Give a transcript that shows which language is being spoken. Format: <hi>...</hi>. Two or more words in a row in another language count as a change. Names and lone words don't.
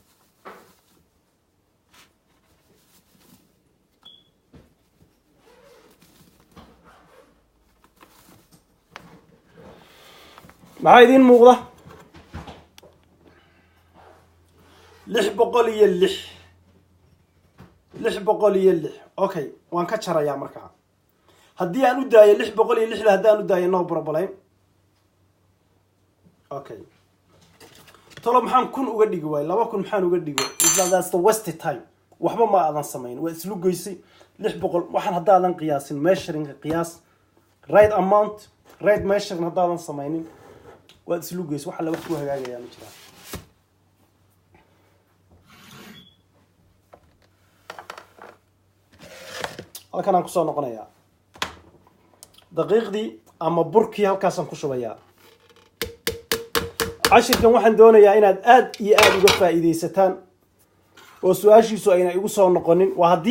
<so>maxaa idiin muuqda 606 okay waan ka jarayaa markaa haddii aan u daayo 606 haddaan u daayo</so> <en>no problem</en> <so>okay tolo maxaan kun uga dhigi waay 2,000 maxaan uga dhigo</so> <en>that's the waste time</en> <so>waxba ma aadan samayn waa islu goysay 600 waxaan haddaadan qiyaasin measuring qiyaas</so> <en>right amount right measuring</en> <so>haddaadan samaynin waa islu goysay waxa la wax ku hagaagaya ma jiraan halkan aan ku soo noqonayaa daqiiqdii ama burkii halkaasaan ku shubayaa cashirkan waxaan doonayaa inaad aad iyo aad uga faa'iideysataan oo su'aashiisu ayna igu soo noqonin waa haddii</so>